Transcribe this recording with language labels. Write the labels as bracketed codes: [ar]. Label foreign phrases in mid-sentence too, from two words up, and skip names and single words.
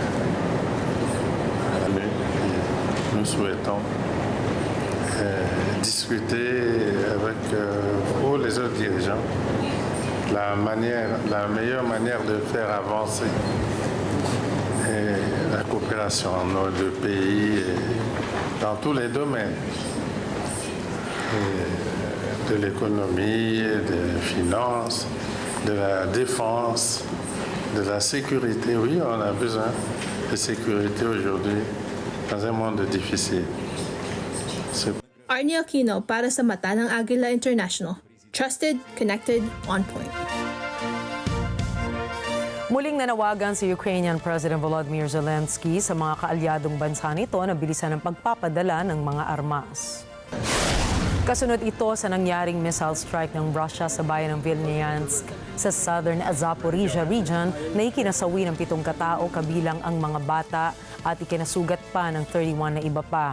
[fr] Nous souhaitons discuter avec vous, les autres dirigeants, la meilleure manière de faire avancer la coopération en nos deux pays dans tous les domaines de l'économie, des finances, de la défense, de la sécurité. Oui, on a besoin de sécurité aujourd'hui dans un monde difficile. [tl] Arnie Aquino para sa Mata ng Agila International. [en] Trusted, connected, on point. [tl] Muling nanawagan si [en] Ukrainian President [tl] Volodymyr Zelensky sa mga kaalyadong bansa nito na bilisan ang pagpapadala ng mga armas. Kasunod ito sa nangyaring [en] missile strike [tl] ng Russia sa bayan ng Vilniansk sa southern Zaporizhia region na ikinasawi ng 7 katao kabilang ang mga bata at ikinasugat pa ng 31 na iba pa.